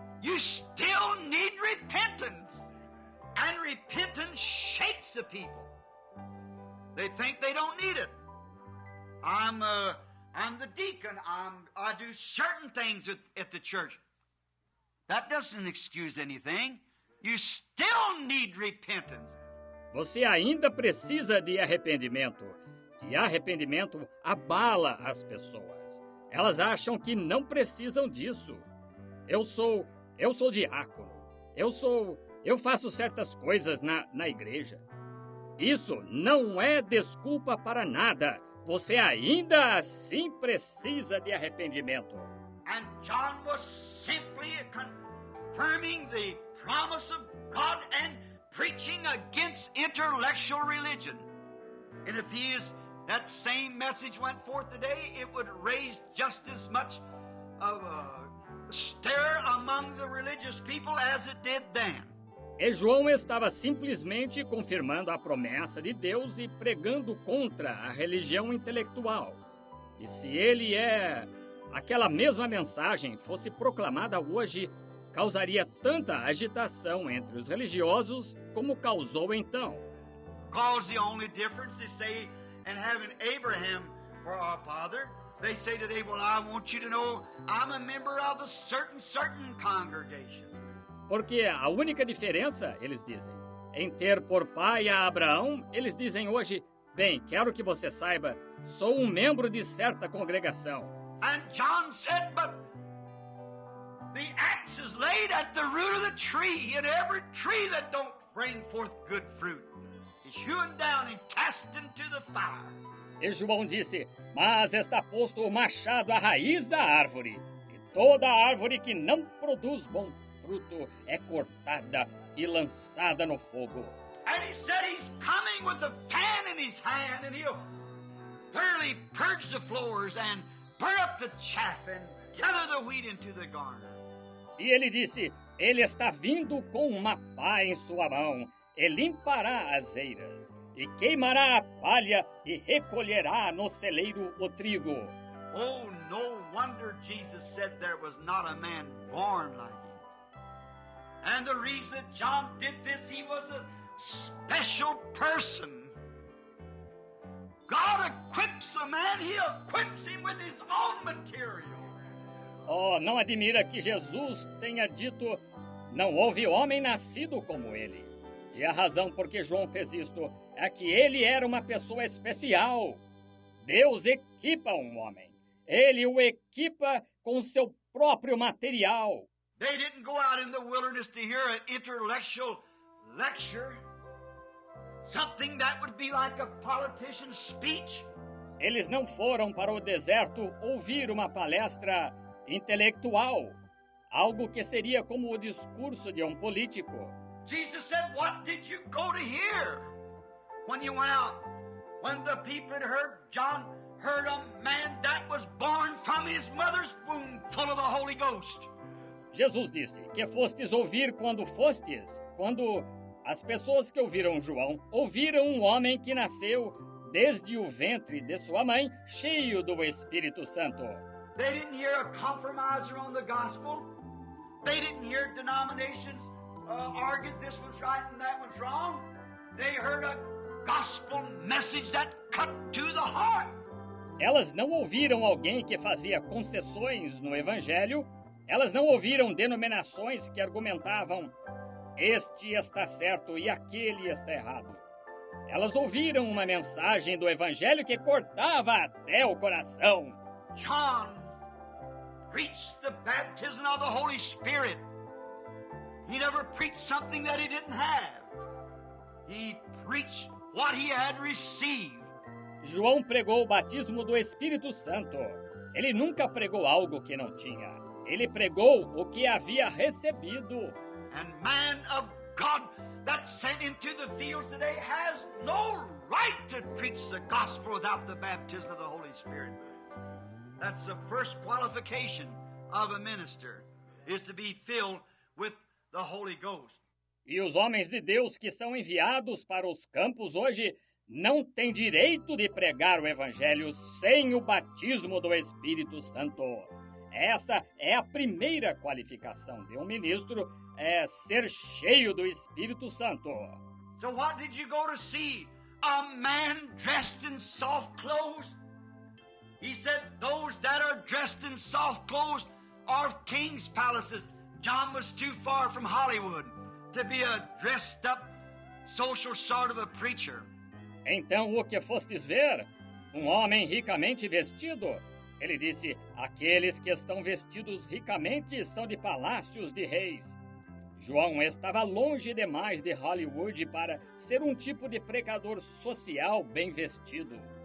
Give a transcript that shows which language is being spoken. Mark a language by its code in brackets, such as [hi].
[en] You still need repentance. And repentance shakes the people. They think they don't need it. I'm the deacon. I do certain things at the church. That doesn't excuse anything. You still need repentance. [pt] Você ainda precisa de arrependimento. E arrependimento abala as pessoas. Elas acham que não precisam disso. Eu sou diácono. Eu faço certas coisas na igreja. Isso não é desculpa para nada. Você ainda assim precisa de arrependimento. [en] And John was simply confirming the promise of God and preaching against intellectual religion. And if that same message went forth today, it would raise just as much of a stir among the religious people as it did then. [pt] E João estava simplesmente confirmando a promessa de Deus e pregando contra a religião intelectual. E se aquela mesma mensagem fosse proclamada hoje, causaria tanta agitação entre os religiosos como causou então. [en] Because the only difference they say in having Abraham for our father, they say today, well, I want you to know I'm a member of a certain congregation. [pt] Porque a única diferença, eles dizem, em ter por pai a Abraão, eles dizem hoje, bem, quero que você saiba, sou um membro de certa congregação. [en] And John said, but the axe is laid at the root of the tree, and every tree that don't bring forth good fruit is hewn down and cast into the fire. [pt] E João disse, mas está posto o machado à raiz da árvore, e toda árvore que não produz bom fruto é cortada e lançada no fogo. [en] And he said he's coming with a fan in his hand, and he'll thoroughly purge the floors and burn up the chaff and gather the wheat into the garner. [pt] E ele disse, ele está vindo com uma pá em sua mão, e limpará as eiras, e queimará a palha, e recolherá no celeiro o trigo. [en] Oh, no wonder Jesus said there was not a man born like him. And the reason that John did this, he was a special person. God equips a man, he equips him with his own material. [pt] Oh, não admira que Jesus tenha dito, não houve homem nascido como ele. E a razão por que João fez isto é que ele era uma pessoa especial. Deus equipa um homem. Ele o equipa com seu próprio material. [en] They didn't go out in the wilderness to hear an intellectual lecture, something that would be like a politician's speech. [pt] Eles não foram para o deserto ouvir uma palestra intelectual, algo que seria como o discurso de um político. [en] Jesus said, what did you go to hear when you went out? When the people had heard, John heard a man that was born from his mother's womb, full of the Holy Ghost. [pt] Jesus disse que fostes ouvir quando fostes, quando as pessoas que ouviram João ouviram um homem que nasceu desde o ventre de sua mãe, cheio do Espírito Santo. [en] They didn't hear a compromiser on the gospel. They didn't hear denominations argue this one's right and that one's wrong. They heard a gospel message that cut to the heart. [pt] Elas não ouviram alguém que fazia concessões no Evangelho. Elas não ouviram denominações que argumentavam este está certo e aquele está errado. Elas ouviram uma mensagem do Evangelho que cortava até o coração. [en] John preached the baptism of the Holy Spirit. He never preached something that he didn't have. He preached what he had received. [pt] João pregou o batismo do Espírito Santo. Ele nunca pregou algo que não tinha. Ele pregou o que havia recebido. [en] And man of God that's sent into the fields today has no right to preach the gospel without the baptism of the Holy Spirit. That's the first qualification of a minister, is to be filled with the Holy Ghost. [pt] E os homens de Deus que são enviados para os campos hoje não têm direito de pregar o Evangelho sem o batismo do Espírito Santo. Essa é a primeira qualificação de um ministro, é ser cheio do Espírito Santo. [en] So what did you go to see? A man dressed in soft clothes? He said those that are dressed in soft clothes are king's palaces. John was too far from Hollywood to be a dressed up social sort of a preacher. [pt] Então o que fostes ver? Um homem ricamente vestido? Ele disse, aqueles que estão vestidos ricamente são de palácios de reis. João estava longe demais de Hollywood para ser um tipo de pregador social bem vestido.